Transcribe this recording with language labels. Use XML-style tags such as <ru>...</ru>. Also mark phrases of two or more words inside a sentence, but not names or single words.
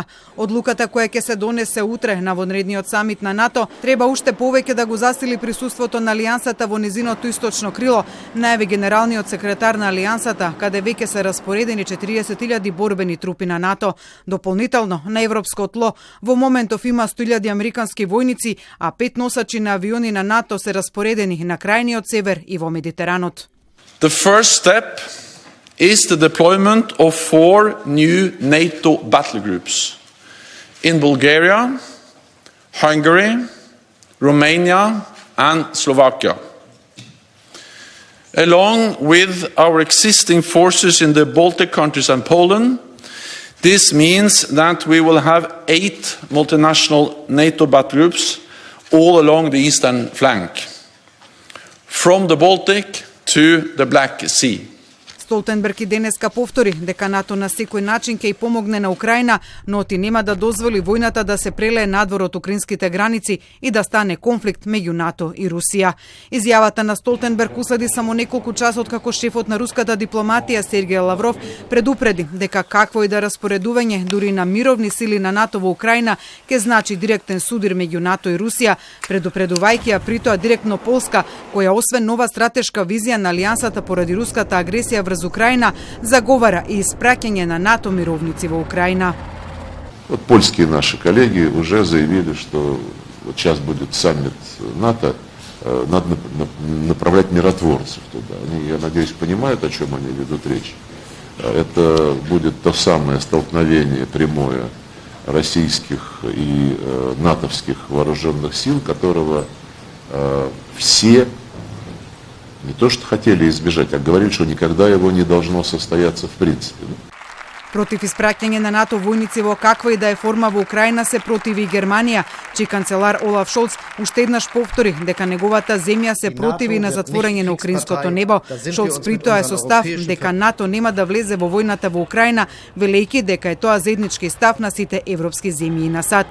<mk>Одлуката која ќе се донесе утре на вонредниот самит на НАТО треба уште повеќе да го засили присуството на алијансата во низиното источно крило, најави генералниот секретар на алијансата, каде веќе се распоредени 40.000 борбени трупи на НАТО. Дополнително на европско тло во моментов има 100.000 американски војници, а 5 носачи на авиони на НАТО се распоредени на крајниот север и во Медитеранот.</mk> <en>The first step is the deployment of 4 new NATO battle groups in Bulgaria, Hungary, Romania and Slovakia. Along with our existing forces in the Baltic countries and Poland, this means that we will have 8 multinational NATO battle groups all along the eastern flank, from the Baltic to the Black Sea.</en> <mk>Столтенберг и денеска повтори дека НАТО на секој начин ќе и помогне на Украина, но ти нема да дозволи војната да се прелее надвор од украинските граници и да стане конфликт меѓу НАТО и Русија. Изјавата на Столтенберг уследи само неколку часа откако шефот на руската дипломатија Сергеј Лавров предупреди дека какво и да распоредување дури на мировни сили на НАТО во Украина ќе значи директен судир меѓу НАТО и Русија, предупредувајќи ја притоа директно Полска, која освен нова стратешка визија на алијансата поради руската агресија врз Украина, заговара и испраќање на НАТО мировници во Украина.</mk> <ru>Вот польские наши коллеги уже заявили, что вот сейчас будет саммит НАТО, надо направлять миротворцев туда. Они, я надеюсь, понимают, о чем они ведут речь. Это будет то самое столкновение прямое российских и натовских вооруженных сил, которого все не то что хотели избежать, а говорили, что никогда его не должно состояться в принципе.</ru> <mk>Против испраќање на НАТО војници во каква и да е форма во Украина се противи и Германија, чиј канцелар Олаф Шолц уште еднаш повтори дека неговата земја се противи на затворање на украинското небо. Шолц притоа е со став дека НАТО нема да влезе во војната во Украина, велејќи дека е тоа заеднички став на сите европски земји на САД.</mk>